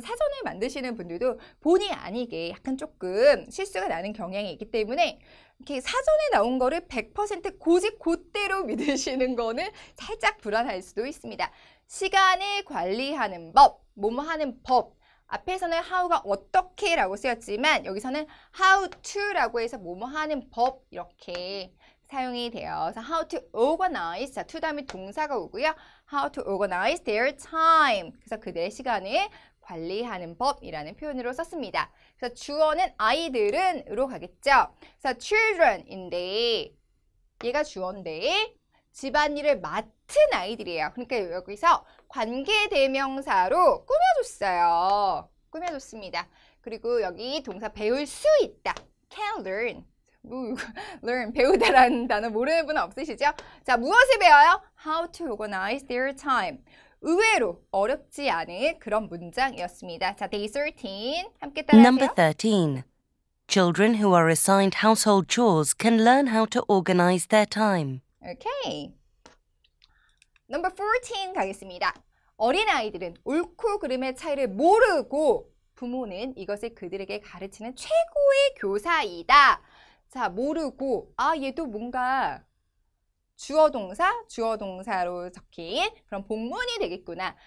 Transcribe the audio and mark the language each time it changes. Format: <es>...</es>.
<ko>그래서 사전을 만드시는 분들도 본의 아니게 약간 조금 실수가 나는 경향이 있기 때문에 이렇게 사전에 나온 거를 100% 곧대로 믿으시는 거는 살짝 불안할 수도 있습니다. 시간을 관리하는 법, 뭐뭐 하는 법. 앞에서는 how가 어떻게 라고 쓰였지만 여기서는 how to라고 해서 뭐뭐 하는 법 이렇게 사용이 돼요. 그래서</ko> <en>how to organize,</en> <ko>자, to 다음에 동사가 오고요.</ko> <en>how to organize their time.</en> <ko>그래서 그들의 시간을 관리하는 법이라는 표현으로 썼습니다. 그래서 주어는 아이들은으로 가겠죠. 그래서 children인데 얘가 주어인데 집안일을 맡은 아이들이에요. 그러니까 여기서 관계대명사로 꾸며줬어요. 꾸며줬습니다. 그리고 여기 동사 배울 수 있다.</ko> <en>can learn.</en> <ko>learn, 배우다라는 단어 모르는 분은 없으시죠? 자, 무엇을 배워요?</ko> <en>How to organize their time.</en> <ko>의외로 어렵지 않은 그런 문장이었습니다. 자, day 13 함께 따라하세요.</ko> <en>Number 13. Children who are assigned household chores can learn how to organize their time.</en> <ko>오케이. Number 14 가겠습니다. 어린아이들은 옳고 그름의 차이를 모르고 부모는 이것을 그들에게 가르치는 최고의 교사이다. 자, 모르고 얘도 뭔가 주어 동사로 적힌 그런 복문이 되겠구나.</ko>